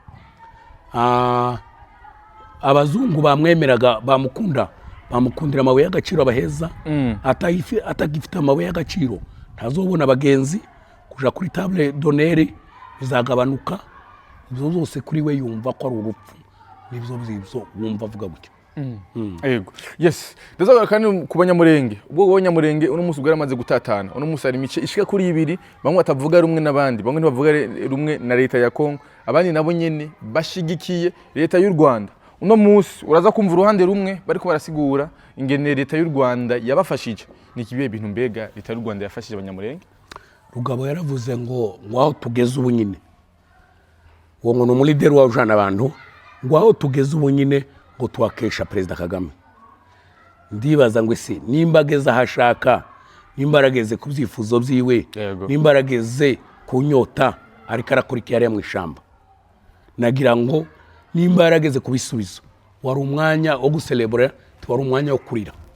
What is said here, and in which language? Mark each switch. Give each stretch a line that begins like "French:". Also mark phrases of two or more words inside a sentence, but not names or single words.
Rundi: Abazungu bamwemeraga bamukundira amabuye y'agaciro abaheza, atagifite amabuye y'agaciro ntazobona abagenzi kuja kuri
French: table d'honneur,
Rundi: bizagabanuka. Ibyo byose kuri we yumva ko ari urupfu, nibyo bizibyo wumva avuga gutyo. Yego. Yes. Ndazaga kandi kubanyamurenge. Ubwo abanyamurenge uno musi bwaramaze gutatana. Uno musi ari mice ishika kuri ibiri, bamwe batavuga rumwe nabandi, bamwe ntibavuga rumwe na leta ya Kongo, abandi nabo nyene bashigikiye leta y'u Rwanda. Uno musi uraza kumva uruhande rumwe bariko barasigura ingene leta y'u Rwanda yabafashije. Ni kibiye bintu mbega leta y'u Rwanda yafashije abanyamurenge? Rugabo yaravuze ngo aho tugeze ubu nyine, uwo ngo no leader wa ujana abantu, ngo aho tugeze ubu nyine ngo twakesha Perezida Kagame. Ndibaza ngo ese nimbageze ahashaka, nimbarageze ku byifuzo byiwe, nimbarageze ku nyota ariko arakurikiye ari mu ishamba, nagira ngo nimbarageze ku bisubizo wari umwanya wo gucelebrate, wari umwanya wo kurira.